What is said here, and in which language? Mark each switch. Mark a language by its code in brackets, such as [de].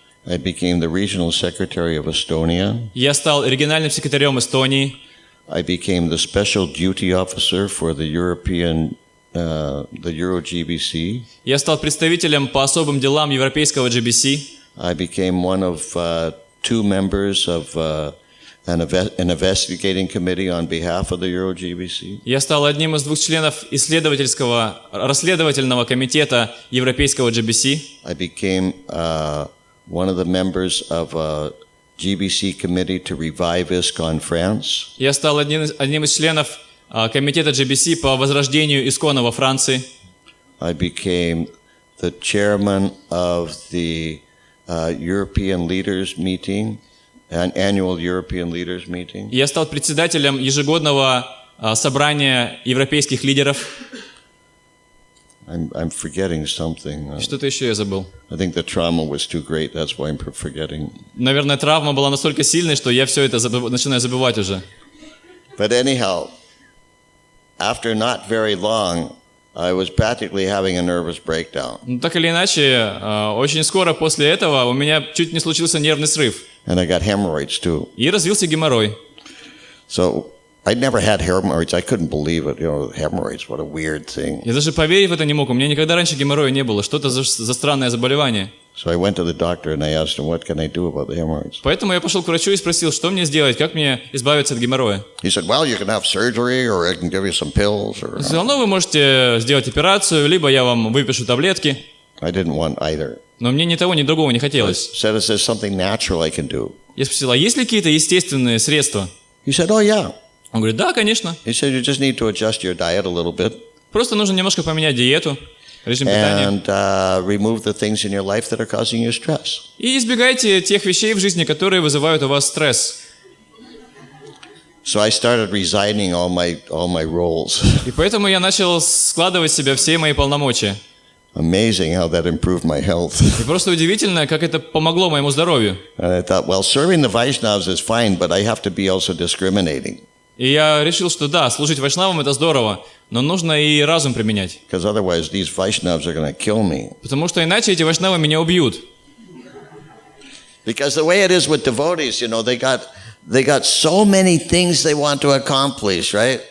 [en] I became the regional secretary of Estonia. [ru] Я стал региональным секретарем Эстонии. [en] I became the special duty officer for the Euro GBC. [ru] Я стал представителем по особым делам европейского GBC. [en] I became one of 2 members of an investigating committee on behalf of the Euro GBC. [ru] Я стал одним из 2 членов расследовательного комитета европейского GBC. [en] I became one of the members of a GBC committee to revive ISKCON France. [ru] Я стал одним из членов комитета GBC по возрождению Искона во Франции. [en] I became the chairman of the European Leaders Meeting, an annual European Leaders Meeting. [ru] Я стал председателем ежегодного собрания европейских лидеров. [en] I'm forgetting something. [ru] Что-то еще я забыл. [en] I think the trauma was too great. That's why I'm forgetting. [ru] Наверное, травма была настолько сильной, что я все это начинаю забывать уже. [en] But anyhow, after not very long, I was practically having a nervous breakdown. [ru] Но так или иначе, очень скоро после этого у меня чуть не случился нервный срыв. [en] And I got hemorrhoids too. [ru] И развился геморрой. [en] So I'd never had hemorrhoids. I couldn't believe it. You know, hemorrhoids, what a weird thing. [ru] Я даже поверить в это не мог. У меня никогда раньше геморроя не было. Что это за странное заболевание? [en] So I went to the doctor and I asked him, what can I do about the hemorrhoids? [ru] Поэтому я пошел к врачу и спросил, что мне сделать, как мне избавиться от геморроя. [en] He said, well, you can have surgery or I can give you some pills. Or... [ru] Он сказал, ну вы можете сделать операцию, либо я вам выпишу таблетки. [en] I didn't want either. [ru] Но мне ни того, ни другого не хотелось. [en] Said, is there something natural I can do? [ru] Я спросил, а есть ли какие-то естественные средства? [en] He said, oh yeah. [ru] Он говорит, да, конечно. [en] He said, you just need to adjust your diet a little bit. [ru] Просто нужно немножко поменять диету, режим питания. [en] And remove the things in your life that are causing you stress. [ru] И избегайте тех вещей в жизни, которые вызывают у вас стресс. [en] So I started resigning all my roles. [ru] И поэтому я начал складывать в себя все мои полномочия. [en] Amazing how that improved my health. [ru] И просто удивительно, как это помогло моему здоровью. [en] And I thought, well, serving the Vaishnavas is fine, but I have to be also discriminating. [ru] И я решил, что да, служить вайшнавам это здорово, но нужно и разум применять. [en] Because otherwise these Vaishnavas are going to kill me. [ru] Потому что иначе эти вайшнавы меня убьют. [en] Because the way it is with devotees, you know, they got so many things they want to accomplish, right?